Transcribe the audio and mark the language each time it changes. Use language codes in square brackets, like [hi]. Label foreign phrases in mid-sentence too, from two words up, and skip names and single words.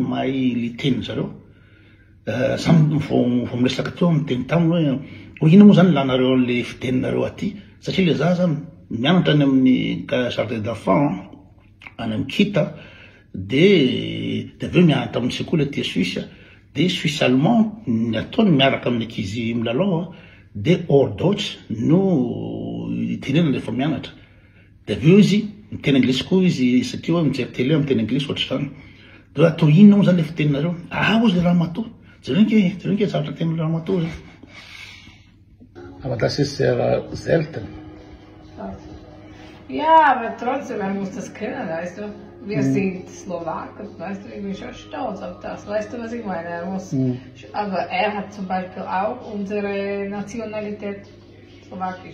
[mg] mahay le teny zareo samy vao miresaka teo amin'ny teny taminy hoe ina moa zany lanareo le fiteninareo aty satria le zaza mianatra any amin'ny [fr] jardin d'enfant [mg] any amin'ny Kita de aveo mianatra amin'ny sekoly aty Suisse de [fr] Suisse allemand [mg] ny ataony miaraka amin'ny ankizy milalao de hors Deutsch no tenena rehefa mianatra de aveo izy miteny anglisy koa izy satria hoe mijery télé miteny anglisy ohatry zany de atao inona moa zany le fiteninareo ozy le raha matoa jereo nke zavatra teny raha matoa zany. [de] Aber das ist sehr selten. Ja, aber trotzdem, man muss das kennen, weißt du. Wir sind Slowaken, weißt du, ich bin schon stolz auf das, weißt du, was ich meine? Aber er hat zum Beispiel auch unsere Nationalität slowakisch.